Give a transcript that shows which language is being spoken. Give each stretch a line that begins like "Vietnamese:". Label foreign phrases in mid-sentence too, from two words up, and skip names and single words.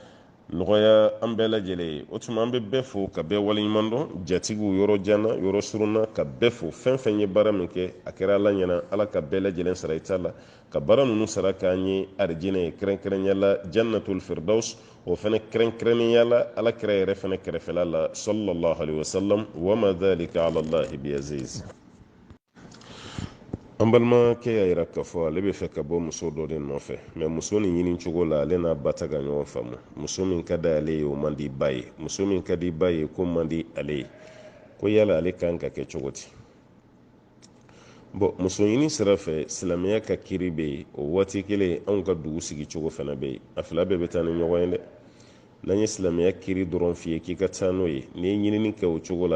Bambara: nɔgɔya an bɛɛ lajɛlen ye o tuma an bɛ bɛɛ fo ka bɛɛ waleɲuman dɔn jatigiw yɔrɔ janna yɔrɔ surunna ka bɛɛ fo fɛn fɛn ye baara min kɛ a kɛra ala ɲɛna ala ka bɛɛ lajɛlen sara i ta la ka baara ninnu sara k'an ye arijinɛ ye kɛrɛnkɛrɛnya la
Arabic: جنة الفردوس
Bambara: o fana kɛrɛnkɛrɛnnenya la ala kɛra yɛrɛ fana kɛrɛfɛla la
Arabic: صلى الله عليه وسلم وما ذلك على الله بعزيز
Bambara: an balimakɛ y'a yira k'a fɔ ale bɛ fɛ ka bɔ muso dɔ de nɔfɛ mɛ muso nin ɲini cogo la ale n'a ba ta ka ɲɔgɔn faamu muso min ka di ale ye o man di ba ye muso min ka di ba ye ko man di ale ye ko yala ale kan ka kɛ cogo di muso ɲini sira fɛ silamɛya ka kiri bɛ yen o waati kelen anw ka dugu sigi cogo fana bɛ yen a fila bɛɛ bɛ taa ni ɲɔgɔn ye dɛ n'an ye silamɛya kiri dɔrɔn f'i ye k'i ka taa n'o ye n'i ye ɲinini kɛ o cogo la